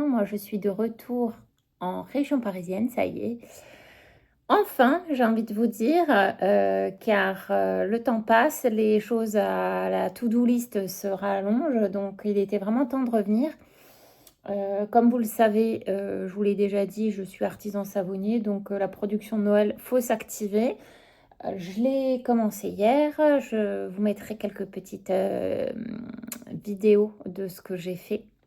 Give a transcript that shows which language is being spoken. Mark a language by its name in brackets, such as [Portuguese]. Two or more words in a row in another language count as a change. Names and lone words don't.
[French] Moi, je suis de retour en région parisienne, ça y est. Enfin, j'ai envie de vous dire, car le temps passe, les choses à la [English] to-do list [French] se rallongent, donc il était vraiment temps de revenir. Comme vous le savez, je vous l'ai déjà dit, je suis artisan savonnier, donc la production de Noël, faut s'activer. Je l'ai commencé hier, je vous mettrai quelques petites vidéos de ce que j'ai fait.